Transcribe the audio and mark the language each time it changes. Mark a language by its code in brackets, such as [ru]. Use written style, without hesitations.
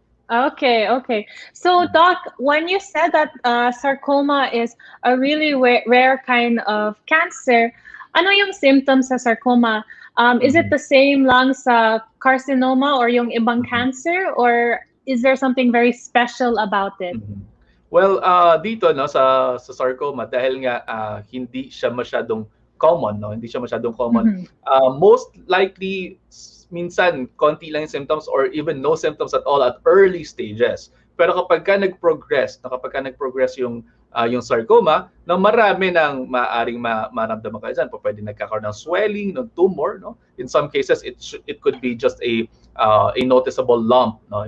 [en] Okay. So, Doc, when you said that sarcoma is a really rare kind of cancer, [tl] ano yung symptoms sa sarcoma? [en] Is it the same lang sa carcinoma or yung ibang cancer, or is there something very special about it? [tl] Well, dito no sa sarcoma dahil nga hindi siya masyadong common, no? Hindi siya masyadong common. [en] Most likely [tl] minsan konti lang yung [en] symptoms or even no symptoms at all at early stages. [tl] Pero kapag ka nag-progress yung sarcoma, no, marami nang maaring maramdaman kayo dyan. Pwede nagkakaroon ng swelling, ng tumor, no? [en] In some cases, it could be just a noticeable lump, no?